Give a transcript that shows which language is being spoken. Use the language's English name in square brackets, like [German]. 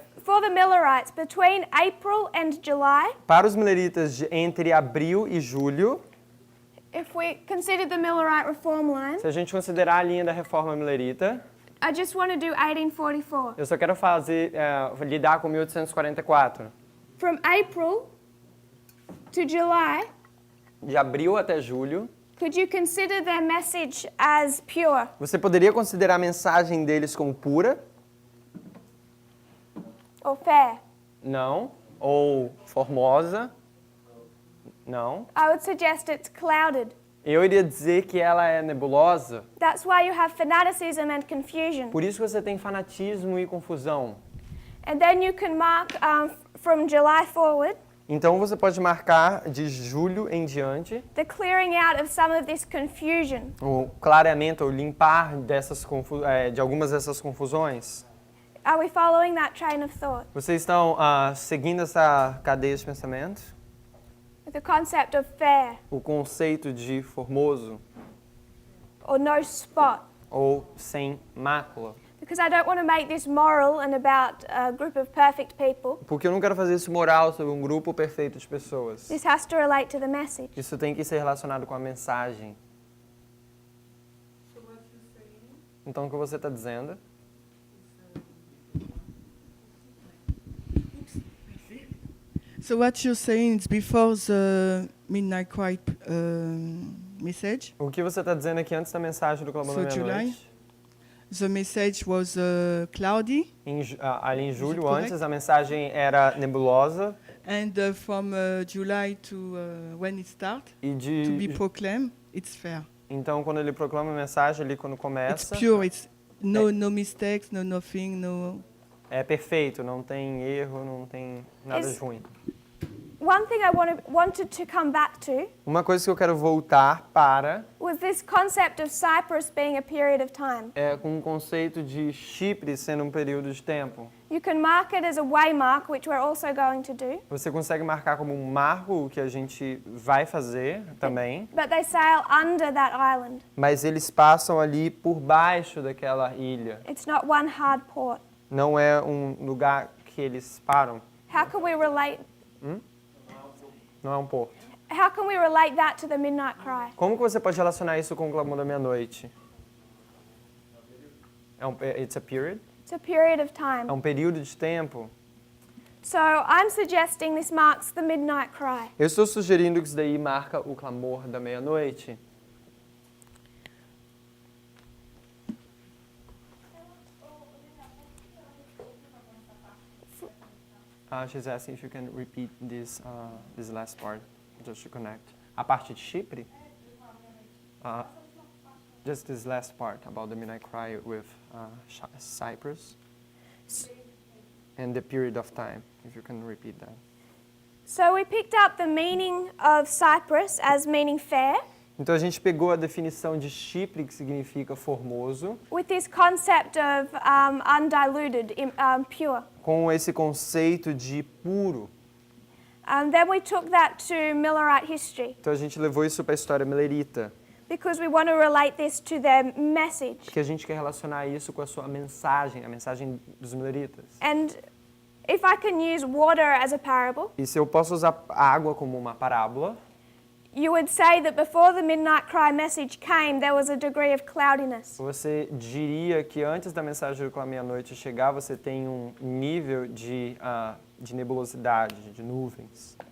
[English] For the Millerites, between April and July, [Portuguese] Para os mileritas, entre abril e julho, [English] if we consider the Millerite reform line, [Portuguese] se a gente considerar a linha da reforma milerita, [English] I just want to do 1844. [Portuguese] eu só quero lidar com 1844. [English] From April to July, [Portuguese] De abril até julho, [English] could you consider their message as pure? [Portuguese] você poderia considerar a mensagem deles como pura? [English] Or fair? [Portuguese] Não. Ou formosa? Não. [English] I would suggest it's clouded. [Portuguese] Eu iria dizer que ela é nebulosa. [English] That's why you have fanaticism and confusion. [Portuguese] Por isso que você tem fanatismo e confusão. [English] And then you can mark from July forward [Portuguese] Então você pode marcar de julho em diante [English] the clearing out of some of this confusion. [Portuguese] o clareamento, ou limpar de algumas dessas confusões. [English] Are we following that train of thought? [Portuguese] Vocês estão seguindo essa cadeia de pensamento? [English] The concept of fair [Portuguese] O conceito de formoso [English] or no spot. [Portuguese] ou sem mácula. [English] Because I don't want to make this moral and about a group of perfect people. [Portuguese] Porque eu não quero fazer isso moral sobre um grupo perfeito de pessoas. [English] This has to relate to the message. [Portuguese] Isso tem que ser relacionado com a mensagem. Então o que você está dizendo? [English] So what you're saying is before the Midnight Cry message, [Portuguese] O que você está dizendo aqui antes da mensagem do Clamor da [English] So July? [Portuguese] Meia-Noite? [English] the message was cloudy, [Portuguese] Ali em julho, [English] correct? [Portuguese] antes, a mensagem era nebulosa. [English] and from July to when it starts [Portuguese] E [English] to be [Portuguese] de, [English] proclaimed, it's fair. [Portuguese] então, quando ele proclama a mensagem, ali quando [English] It's [Portuguese] começa, [English] pure. It's no mistakes, no nothing, no. [Portuguese] é perfeito, não tem erro, não tem nada de ruim. [English] One thing I wanted to come back to [Portuguese] Uma coisa que eu quero voltar para [English] was this concept of Cyprus being a period of time. [Portuguese] é com o conceito de Chipre sendo um período de tempo. [English] You can mark it as a waymark, which we're also going to do, [Portuguese] Você consegue marcar como um marco, o que a gente vai fazer também, [English] but they sail under that island. [Portuguese] mas eles passam ali por baixo daquela ilha. [English] It's not one hard port. [Portuguese] Não é um lugar que eles param. [English] How can we relate? [Portuguese] Não é um porto. [English] How can we relate that to the midnight cry? [Portuguese] Como que você pode relacionar isso com o clamor da meia-noite? [English] It's a period? It's a period of [Portuguese] É [English] time. [Portuguese] um período de tempo. [English] So I'm suggesting this marks the midnight cry. [Portuguese] Eu estou sugerindo que isso daí marca o clamor da meia-noite. [English] She's asking if you can repeat this last part, just to connect. [Portuguese] A parte de Chipre? [English] Just this last part about the midnight cry with Cyprus. And the period of time, if you can repeat that. So we picked up the meaning of Cyprus as meaning fair, [Portuguese] Então a gente pegou a definição de Chipre, que significa formoso, [English] with this concept of undiluted, pure. [Portuguese] com esse conceito de puro. [English] Then we took that to Millerite history [Portuguese] Então a gente levou isso para a história milerita, [English] because we want to relate this to their message. [Portuguese] que a gente quer relacionar isso com a sua mensagem, a mensagem dos mileritas. [English] And if I can use water as a parable, [Portuguese] E se eu posso usar a água como uma parábola, [English] you would say that before the midnight cry message came, there was a degree of cloudiness. [Portuguese] você diria que antes da mensagem do clamor à noite chegar, você tem um nível de nebulosidade, de nuvens.